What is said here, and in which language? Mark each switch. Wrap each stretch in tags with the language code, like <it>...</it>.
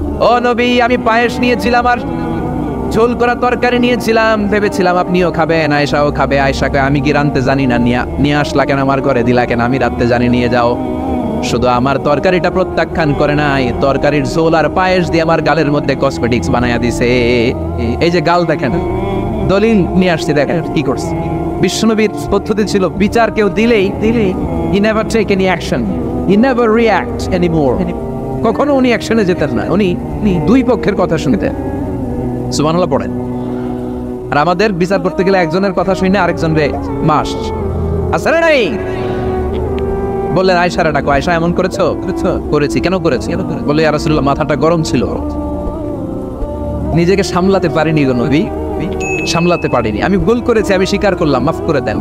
<bn>ও নবী, আমি পায়েস নিয়েছিলাম আর ঝোল করা তরকারি নিয়েছিলাম, ভেবেছিলাম আপনিও খাবেন, আয়েশাও খাবে। আয়েশাকে আমি কি রাঁধতে জানি না, নিয়ে আসলা কেন আমার ঘরে, দিলা কেন? আমি রাঁধতে জানি, নিয়ে যাও। শুধু আমার তরকারিটা প্রত্যাখ্যান করে নাই, তরকারির ঝোল আর পায়েস দিয়ে আমার গালের মধ্যে কসমেটিক্স বানায়া দিছে। এই যে গাল দেখেন, দলিল নিয়ে আসছে, দেখেন কি করছে। বিশ্বনবীর পদ্ধতি ছিল বিচার কেউ দিলেই</bn> <en>he never take any action, he never react anymore।</en> <bn>কখনো উনি অ্যাকশনে যেতেন না, উনি দুই পক্ষের কথা শুনতেন। সুবহানাল্লাহ পড়েন। আর আমাদের বিচার করতে গেলে একজনের কথা শুনে আরেকজনরে মাস আসলে নাই। বললেন আয়েশারে ডাকো, আয়েশা এমন করেছো? করেছি। কেন করেছি? বলে ইয়া রাসূলুল্লাহ, মাথাটা গরম ছিল, নিজেকে সামলাতে পারিনি গো নবী, সামলাতে পারিনি, আমি ভুল করেছি, আমি স্বীকার করলাম, মাফ করে দেন।</bn>